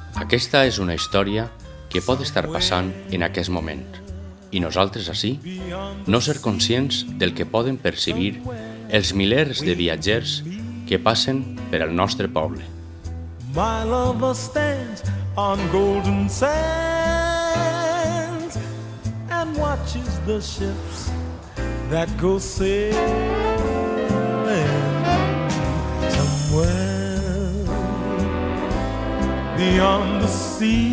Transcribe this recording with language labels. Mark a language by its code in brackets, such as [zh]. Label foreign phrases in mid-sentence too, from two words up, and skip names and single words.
[ca] Aquesta és una història que pot estar passant en aquest moment i nosaltres ací no ser conscients del que poden percibir els milers de viatgers que passen per al nostre poble. [en] My lover stands on golden sands and watches the ships that go sailing somewhere beyond the sea.